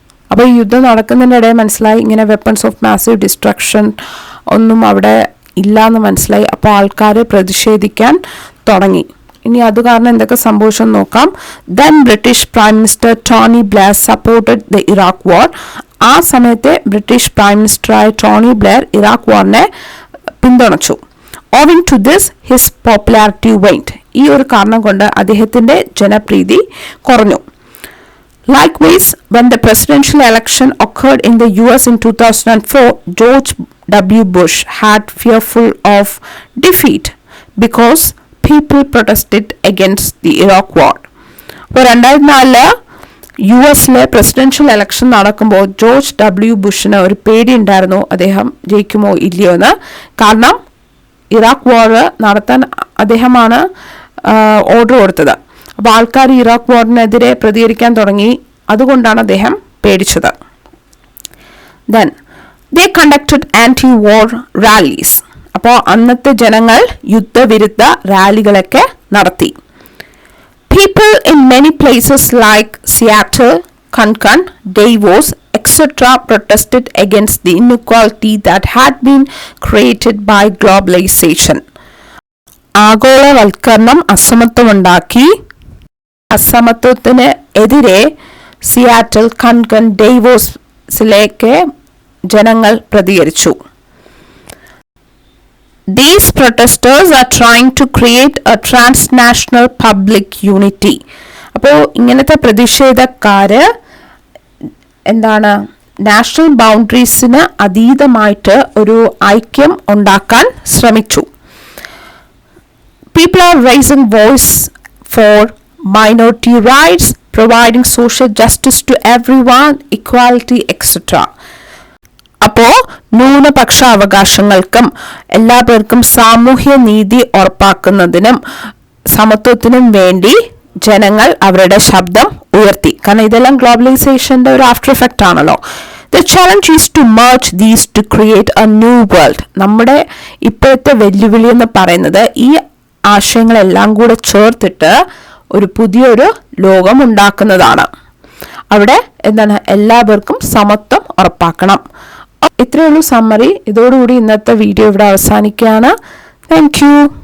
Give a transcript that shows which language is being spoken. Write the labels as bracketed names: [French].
[Malayalam] അപ്പോൾ ഈ യുദ്ധം നടക്കുന്നതിനിടെ മനസ്സിലായി ഇങ്ങനെ വെപ്പൺസ് ഓഫ് മാസീവ് ഡിസ്ട്രക്ഷൻ ഒന്നും അവിടെ ഇല്ലയെന്ന് മനസ്സിലായി. അപ്പോൾ ആൾക്കാർ പ്രതിഷേധിക്കാൻ തുടങ്ങി. ഇനി അത് കാരണം എന്തൊക്കെ സംഭവിച്ചെന്ന് നോക്കാം. [English] Then British prime minister Tony Blair supported the Iraq war. [Malayalam] ആ സമയത്തെ British prime മിനിസ്റ്ററായ Tony Blair Iraq വാറിനെ പിന്തുണച്ചു. [English] Owing to this, his popularity waned. [Malayalam] ഈ ഒരു കാരണം കൊണ്ട് അദ്ദേഹത്തിന്റെ ജനപ്രീതി കുറഞ്ഞു. [English] Likewise, when the presidential election occurred in the US in 2004, George W. Bush had fearful of defeat because people protested against the Iraq War. [Malayalam] അപ്പോൾ 2004 US-ലെ presidential election നടക്കുമ്പോൾ George W ബുഷിന് ഒരു പേടിയുണ്ടായിരുന്നു അദ്ദേഹം ജയിക്കുമോ ഇല്ലയോ എന്ന്. കാരണം ഇറാഖ് വാർ നടത്താൻ അദ്ദേഹമാണ് ഓർഡർ കൊടുത്തത്. അപ്പോൾ ആൾക്കാർ ഇറാഖ് വാറിനെതിരെ പ്രതികരിക്കാൻ തുടങ്ങി. അതുകൊണ്ടാണ് അദ്ദേഹം പേടിച്ചത്. [English] Then they conducted anti war rallies. [Malayalam] അപ്പോൾ അന്നത്തെ ജനങ്ങൾ യുദ്ധവിരുദ്ധ റാലികളൊക്കെ നടത്തി. [English] People in many places like Seattle, Cancun, Davos, etc. protested against the inequality that had been created by globalization. [Malayalam] ആഗോളവൽക്കരണം അസമത്വമുണ്ടാക്കി. അസമത്വത്തിന് എതിരെ സിയാറ്റൽ, കൺകൺ, ഡേവോസിലേക്ക് ജനങ്ങൾ പ്രതികരിച്ചു. [English] These protesters are trying to create a transnational public unity. [Malayalam] അപ്പോൾ ഇങ്ങനത്തെ പ്രതിഷേധക്കാര് എന്താണ് നാഷണൽ ബൗണ്ടറീസിന് അതീതമായിട്ട് ഒരു ഐക്യം ഉണ്ടാക്കാൻ ശ്രമിച്ചു. [English] People are raising voice for minority rights, providing social justice to everyone, equality, etc. [Malayalam] അപ്പോൾ ന്യൂനപക്ഷ അവകാശങ്ങൾക്കും എല്ലാ പേർക്കും സാമൂഹ്യ നീതി ഉറപ്പാക്കുന്നതിനും സമത്വത്തിനും വേണ്ടി ജനങ്ങൾ അവരുടെ ശബ്ദം ഉയർത്തി. കാരണം ഇതെല്ലാം ഗ്ലോബലൈസേഷന്റെ ഒരു ആഫ്റ്റർ എഫക്റ്റ് ആണല്ലോ. [English] The challenge is to merge these to create a new world. [Malayalam] നമ്മുടെ ഇപ്പോഴത്തെ വെല്ലുവിളി എന്ന് പറയുന്നത് ഈ ആശയങ്ങളെല്ലാം കൂടെ ചേർത്തിട്ട് ഒരു പുതിയൊരു ലോകം ഉണ്ടാക്കുന്നതാണ്. അവിടെ എന്താണ് എല്ലാവർക്കും സമത്വം ഉറപ്പാക്കണം. ഇത്രയേ ഉള്ളൂ സമ്മറി. ഇതോടുകൂടി ഇന്നത്തെ വീഡിയോ ഇവിടെ അവസാനിക്കുകയാണ്. Thank you.